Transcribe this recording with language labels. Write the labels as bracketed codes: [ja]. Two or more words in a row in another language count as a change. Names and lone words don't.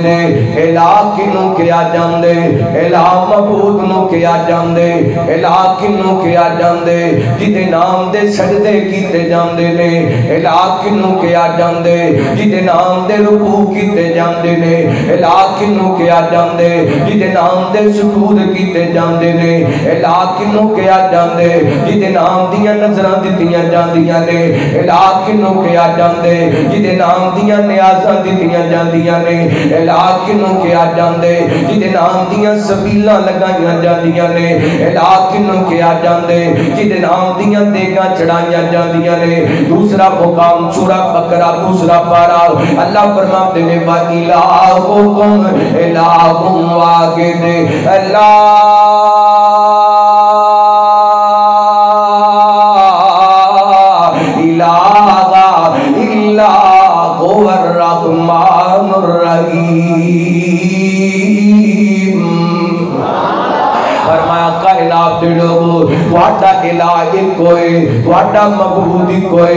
[pa] الہ کنوں کیا جاندے الہ معبود نوں کیا جاندے الہ کنوں کیا جاندے جدے نام دے سجدے کیتے جاندے نے الہ کنوں کیا جاندے جدے نام دے رکوع کیتے جاندے نے الہ کنوں کیا جاندے جدے نام دے سجود کیتے جاندے نے الہ کنوں کیا جاندے جدے نام دیاں نظراں دتیاں جاندیاں نے الہ کنوں کیا جاندے جدے نام دیاں نیازاں دتیاں جاندیاں نے الہ کنوں کیا جاندے جدے نام دیاں سبیلاں لگائیاں جاندیاں نے الہ کنوں کیا جاندے جدے نام دیاں دیگاں چڑھائیاں جاندیاں نے دوسرا مقام سورہ بقرہ دوسرا پارہ اللہ فرماتے نے [ar] وَإِلَٰهُكُمْ إِلَٰهٌ وَاحِدٌ الرحمن الرحیم [pa] فرمایا کائنات دے لوگوں واٹا الہ کوئی واٹا معبود کوئی